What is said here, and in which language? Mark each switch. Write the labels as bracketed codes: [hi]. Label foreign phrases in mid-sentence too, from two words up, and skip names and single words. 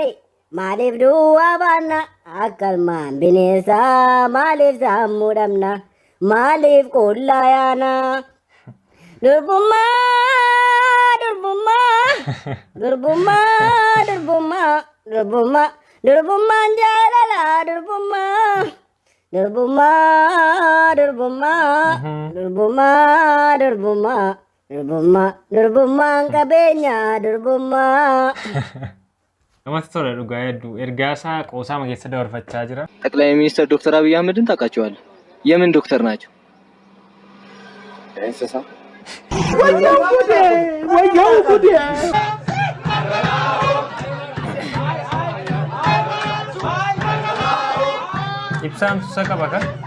[om] Maaliif duwwaa baanna akkalmaan bineensaa maaliif sammuu dhabna maaliif qullaa yaana durbummaa durbummaan jaalala durbummaan qabeenya durbummaa. Namatti tola dhugaa hedduu ergaa isaa qoosaama keessa dabarfachaa jira. [am] ጠቅላይ ሚኒስትር ዶክተር አብይ አህመድን ታውቃቸዋለህ? የምን ዶክተር ናቸው? እንስሳ ወየው ጉዴ [om] Ibsaan susa qaba kan?